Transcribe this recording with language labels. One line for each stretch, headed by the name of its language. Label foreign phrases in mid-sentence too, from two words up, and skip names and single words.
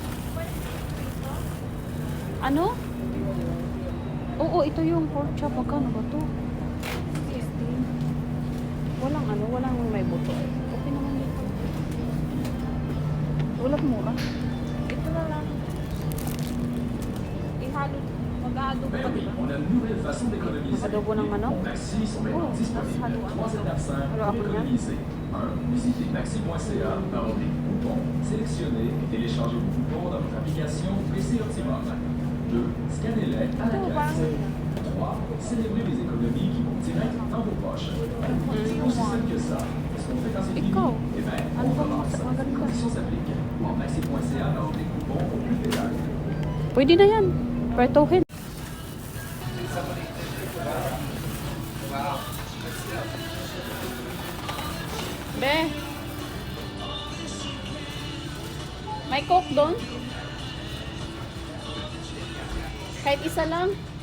Filipino: Ano? Oo, ito yung pork chop. Magkano ba to? 16. Walang may buto. Okay naman dito. Walang mura. Ito na lang. Ihalo. Mag-aado
French: Ben
Filipino: pa,
French: oui,
Filipino: diba?
French: on a une nouvelle façon d'économiser.
Filipino: Adobo ng manok.
French: Maxi sont maintenant Oh, disponibles.
Filipino: halo-halo.
French: 3 étapes simples
Filipino: Halo
French: pour
Filipino: ako niyan.
French: économiser. 1. Visitez maxi.ca, baroblique coupons. Sélectionnez et téléchargez vos coupons dans votre application PC Optimum. 2. Scannez-les à la caisse. 3. Célébrez les économies qui vont direct dans vos poches. C'est aussi simple que ça. Ce qu'on fait quand c'est fini,
Filipino: Ikaw,
French: eh ben,
Filipino: ano
French: on
Filipino: ba
French: commence.
Filipino: magaling
French: Les
Filipino: ka?
French: conditions s'appliquent. En maxi.ca, baroblique coupons au plus de détails.
Filipino: Pwede na yan. Pertohin. Be. May coke doon? Kahit isa lang?